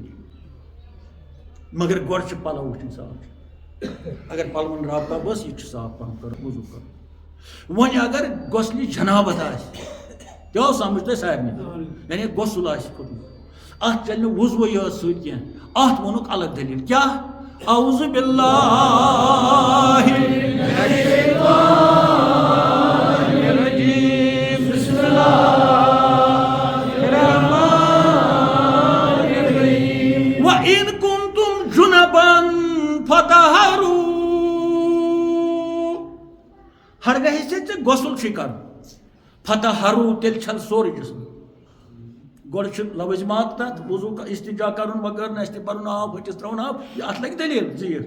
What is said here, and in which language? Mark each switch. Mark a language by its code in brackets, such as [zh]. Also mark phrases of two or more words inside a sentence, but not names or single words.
[ks] مگر گۄڈٕ چھِ پلو وٕچھِنۍ صاف. اگر پلون رب وب ٲس یہِ تہِ چھُ صاف پہم کرُن, وضوٗ کرُن. وۄنۍ اگر غۄسلہِ جنابت آسہِ تہِ آو سمجھ تۄہہِ سارنٕے, یعنی غۄسل آسہِ کھوٚتمُت, اتھ چلہِ نہٕ وضوٕے یٲژ سۭتۍ کینٛہہ. اتھ ووٚنُکھ الگ دٔلیٖل. کیٛاہ؟ [ar] اعوذ باللہ من الشیطان الرجیم بسم اللہ الرحمن الرحیم وَإِن كُنتُمْ جُنُبًا فَطَہَّرُوا. [ks] ہرگاہ ژےٚ غۄسل چھُے کرُن فَطَہَّرُوا تیٚلہِ چھل سورُے جسم. گۄڈٕ چھِ لوازمات تتھ وضوٗ استنجا کرُن وغٲرٕ نستہِ برُن آب ۂٹِس تراوُن آب یہِ اتھ لگہِ دٔلیٖل زیٖٹھ.